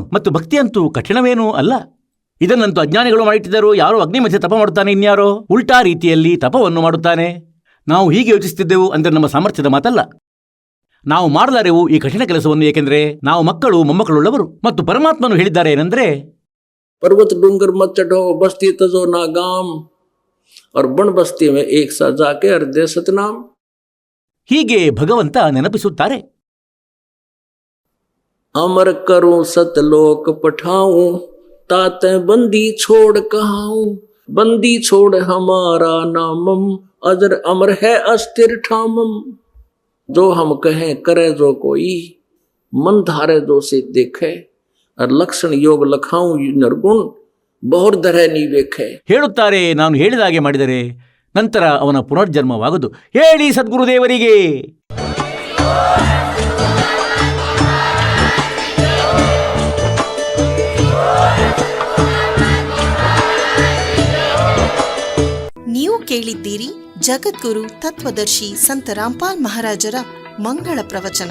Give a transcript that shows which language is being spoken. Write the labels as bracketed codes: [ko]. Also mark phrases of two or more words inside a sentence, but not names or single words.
[kn] ಮತ್ತು ಭಕ್ತಿಯಂತೂ ಕಠಿಣವೇನೂ ಅಲ್ಲ. ಇದನ್ನಂತೂ ಅಜ್ಞಾನಿಗಳು ಮಾಡಿಟ್ಟಿದ್ದರು. ಯಾರೋ ಅಗ್ನಿ ಮಧ್ಯೆ ತಪ ಮಾಡುತ್ತಾನೆ, ಇನ್ಯಾರೋ ಉಲ್ಟಾ ರೀತಿಯಲ್ಲಿ ತಪವನ್ನು ಮಾಡುತ್ತಾನೆ. ನಾವು ಹೀಗೆ ಯೋಚಿಸುತ್ತಿದ್ದೆವು ಅಂದರೆ ನಮ್ಮ ಸಾಮರ್ಥ್ಯದ ಮಾತಲ್ಲ. ನಾವು ಮಾಡಲಾರೆವು ಈ ಕಠಿಣ ಕೆಲಸವನ್ನು, ಏಕೆಂದರೆ ನಾವು ಮಕ್ಕಳು ಮೊಮ್ಮಕ್ಕಳುಳ್ಳವರು. ಮತ್ತು ಪರಮಾತ್ಮನು ಹೇಳಿದ್ದಾರೆ ಏನೆಂದರೆ, [hi] पर्वत डूंगर मत चढ़ो, बस्ती तजो ना गाम, और बन बस्ती में एक सा जाके हृदय सतनाम। [kn] ಹೀಗೆ ಭಗವಂತ ನೆನಪಿಸುತ್ತಾರೆ. [hi] अमर करो सतलोक पठाऊं, ताते बंदी छोड़ कहाऊं, बंदी छोड़ हमारा नामम, अजर अमर है अस्थिर ठामम। जो हम कहें करे जो कोई, मन धारे जो से देखे, और लक्षण योग लखाऊं निर्गुण, ಬಹುರ್ ಧರೆ ನೀವೇಖೆ. [kn] ಹೇಳುತ್ತಾರೆ, ನಾನು ಹೇಳಿದಾಗೆ ಮಾಡಿದರೆ ನಂತರ ಅವನ ಪುನರ್ಜನ್ಮವಾಗದು. ಹೇಳಿ ಸದ್ಗುರುದೇವರಿಗೆ. ನೀವು ಕೇಳಿದ್ದೀರಿ ಜಗದ್ಗುರು ತತ್ವದರ್ಶಿ ಸಂತ ರಾಮ್ಪಾಲ್ ಮಹಾರಾಜರ ಮಂಗಳ ಪ್ರವಚನ.